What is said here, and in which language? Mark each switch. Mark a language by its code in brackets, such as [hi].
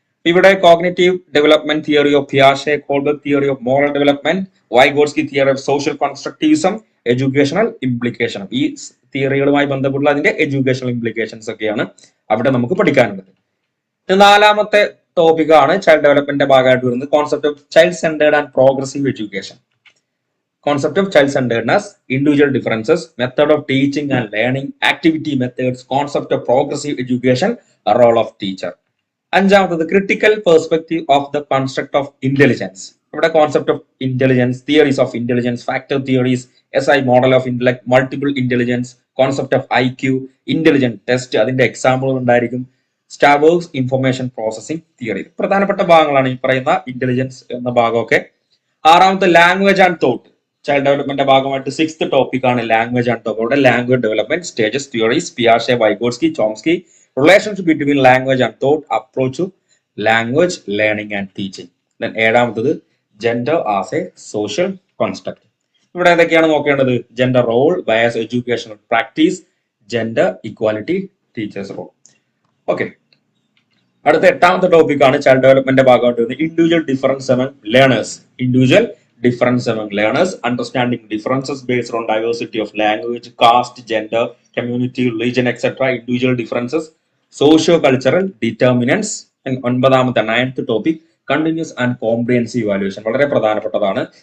[ml] ഇവിടെ cognitive development theory of പിയാഷെ, Kohlberg theory of moral development, വൈഗോൾസ്കി theory of social കോൺസ്ട്രക്റ്റിവിസം, educational implication. ഈ തിയറികളുമായി ബന്ധപ്പെട്ടുള്ള അതിന്റെ educational implications ഒക്കെയാണ് അവിടെ നമുക്ക് പഠിക്കാനുള്ളത്. നാലാമത്തെ ടോപ്പിക്കാണ് ചൈൽഡ് ഡെവലപ്മെന്റിന്റെ ഭാഗമായിട്ട് വരുന്നത് concept of child centred and progressive education. [en] Concept of child centeredness, individual differences, method of teaching and learning, activity methods, concept of progressive education, a role of teacher. [ml] അഞ്ചാമത്തത് critical perspective of the കോൺസ്ട്രക്ട് of intelligence. ഇവിടെ concept of intelligence, theories of intelligence, factor theories, SI model of intellect, multiple intelligence, concept of IQ, intelligent test, അതിന്റെ എക്സാമ്പിളുകൾ ഉണ്ടായിരിക്കും, സ്റ്റാവേഴ്സ് information processing theory. പ്രധാനപ്പെട്ട ഭാഗങ്ങളാണ് ഈ പറയുന്ന intelligence എന്ന ഭാഗമൊക്കെ. ആറാമത്തെ ലാംഗ്വേജ് ആൻഡ് തോട്ട്. ചൈൽഡ് ഡെവലപ്മെന്റിന്റെ ഭാഗമായിട്ട് 6th ടോപ്പിക്കാണ് ലാംഗ്വേജ് ആൻഡ് തോട്ട്. ഇവിടെ language development, stages, theories, പിയാഷെ, Vygotsky, Chomsky, relationship between language and thought, approach to language learning and teaching. ഏഴാമത്തത് gender as A social കോൺസ്ട്രക്ട്. ഇവിടെ ഏതൊക്കെയാണ് നോക്കേണ്ടത്? Gender role, bias educational practice, gender equality, teachers role. Okay, അടുത്ത എട്ടാമത്തെ ടോപ്പിക്കാണ് child ഡെവലപ്മെന്റിന്റെ ഭാഗമായിട്ട് വരുന്നത് individual difference among learners. [en] Individual difference among learners, understanding differences based on diversity of language, caste, gender, community, religion, etc. Individual differences, socio-cultural determinants. And ഒൻപതാമത്തെ 9th topic continuous and comprehensive evaluation. [ml] വളരെ പ്രധാനപ്പെട്ടതാണ്.